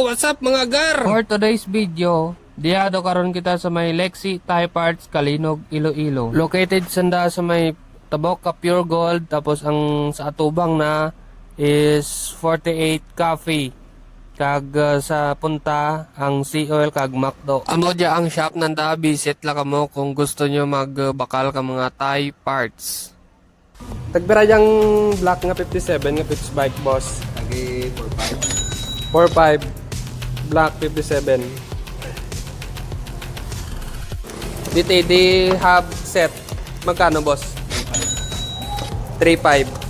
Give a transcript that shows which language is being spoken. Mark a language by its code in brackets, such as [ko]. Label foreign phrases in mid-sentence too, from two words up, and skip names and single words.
[hil] up mga gar? [en] For today's video, [hil] diyado karon kita sa may Lexi Thai Parts, Kalinog, Iloilo. Located sanda sa may Taboca Pure Gold, tapos ang sa atubang na is 48 Coffee. Kag sa punta ang Sea Oil kag Macdo. Amo dya ang shop nanda, visit la kamo kung gusto nyo magbakal ka mga Thai parts. Tagbira yung black nga 57 nga [en] pitch bike [hil] boss. Lagi 4-5. 45 black 57. DTD hub set. Magkano boss? 35.